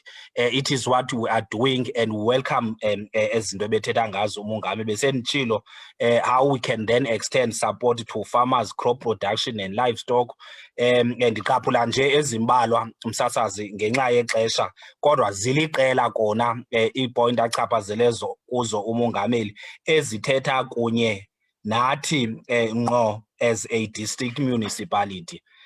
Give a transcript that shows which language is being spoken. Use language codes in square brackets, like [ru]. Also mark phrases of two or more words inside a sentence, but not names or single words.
[en] It is what we are doing, and we welcome [xh] ezinto bethetha ngazo umongameli besenditshilo, [en] how we can then extend support to farmers, crop production and livestock. [xh] Ndiqaphula nje ezimbalwa msasazi ngenxa yexesha, kodwa ziliqela kona iipoint achaphazele kuzo umongameli ezithetha kunye nathi ngqo [en] as a district municipality.